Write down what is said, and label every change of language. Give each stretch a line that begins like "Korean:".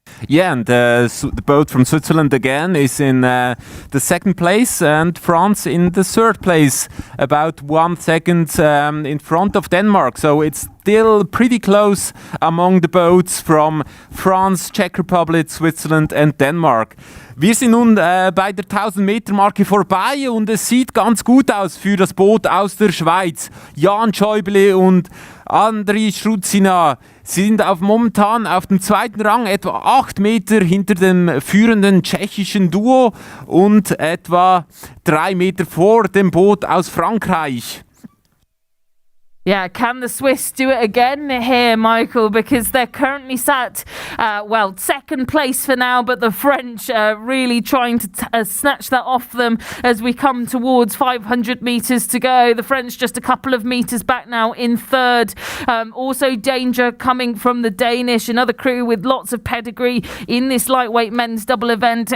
English: Yeah, and the boat from Switzerland again is in the second place, and France in the third place, about 1 second in front of Denmark. So it's still pretty close among the boats from France, Czech Republic, Switzerland and Denmark.
German: Wir sind nun bei der 1000-Meter-Marke vorbei, und es sieht ganz gut aus für das Boot aus der Schweiz. Jan Schäuble und Andri Struzina sind momentan auf dem 2. Rang, etwa 8 Meter hinter dem führenden tschechischen Duo und etwa 3 Meter vor dem Boot aus Frankreich.
English: Yeah, can the Swiss do it again here, Michael? Because they're currently sat, second place for now, but the French really trying to snatch that off them as we come towards 500 metres to go. The French just a couple of metres back now in third. Also danger coming from the Danish, another crew with lots of pedigree in this lightweight men's double event.